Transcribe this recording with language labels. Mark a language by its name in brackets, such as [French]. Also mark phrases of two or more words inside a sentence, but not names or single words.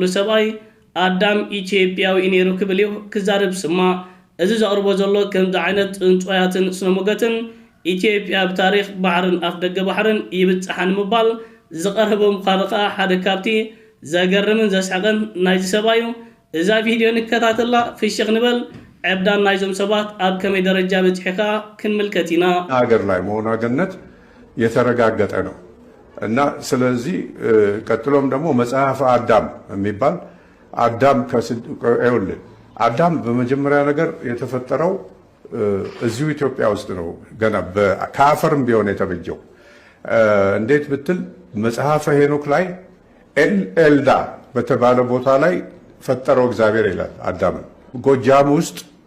[Tigrinya] ሰብኣይ ኣዳም ኢትዮጵያዊ ነይሩ ክብል እዩ ክዛረብ ስማ። እዚ ዘቕርቦ ዘሎ ከምዚ ዓይነት ጽንጽዋያትን ስነሞገትን ኢትዮጵያ ብታሪኽ ባሕርን ኣፍ ደገ ባሕርን ይብፅሓን ምባል ዝቐረበ ምዃኑ ከዓ ሓደ ካብቲ ዘገርምን ዘስሐቕን ናይዚ ሰብኣዩ። እዛ ቪድዮ ንከታተላ ፍሽኽ ንበል ዕብዳን ናይዞም ሰባት ኣብ ከመይ ደረጃ በፂሒኻ ክንምልከት ኢና። [Amharic] ሀገር ላይ መሆናገነት የተረጋገጠ ነው እና ስለዚህ ቀጥሎም ደግሞ መጽሐፈ አዳም የሚባል አዳም ከይውልን አዳም በመጀመሪያ ነገር የተፈጠረው እዚሁ ኢትዮጵያ ውስጥ ነው። ገና ከአፈርም ቢሆን የተበጀው እንዴት ብትል መጽሐፈ ሄኖክ ላይ ኤልዳ በተባለ ቦታ ላይ ፈጠረው እግዚአብሔር ይላል አዳምን። ጎጃም ውስጥ